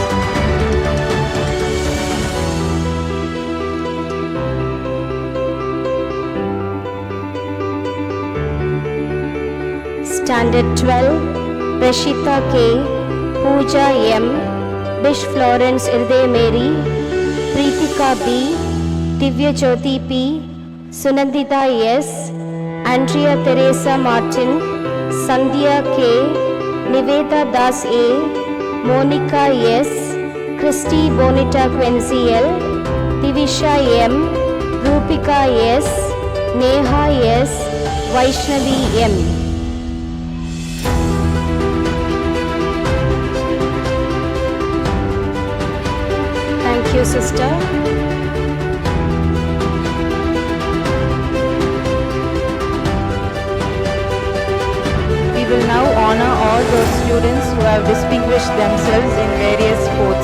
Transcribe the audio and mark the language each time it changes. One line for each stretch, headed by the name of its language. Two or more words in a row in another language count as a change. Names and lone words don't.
English: Standard 12, Rashita K, Pooja M, Bish Florence Irde Mary, Preetika B, Divya Jyoti P, Sunandita S, Andrea Teresa Martin, Sandhya K, Niveda Das A, Monica S, Christy Bonita Quincy L, Divisha M, Rupika S, Neha S, Vaishnavi M. Thank you, sister. We will now honor all those students who have distinguished themselves in various sports.